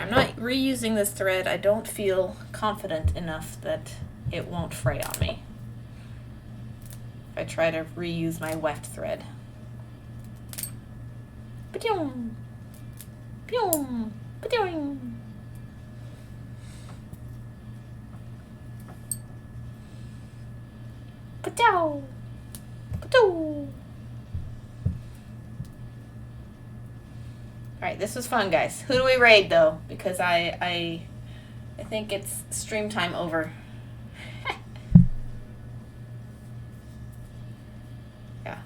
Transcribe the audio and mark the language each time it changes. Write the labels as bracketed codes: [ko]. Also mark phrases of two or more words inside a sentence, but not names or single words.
[en] I'm not reusing this thread. I don't feel confident enough that it won't fray on me if I try to reuse my weft thread. Ba-doom! Boom! Ba-doing! Ba-dow! Ba-doo! Alright, this was fun, guys. Who do we raid, though? Because I think it's stream time over. Yeah.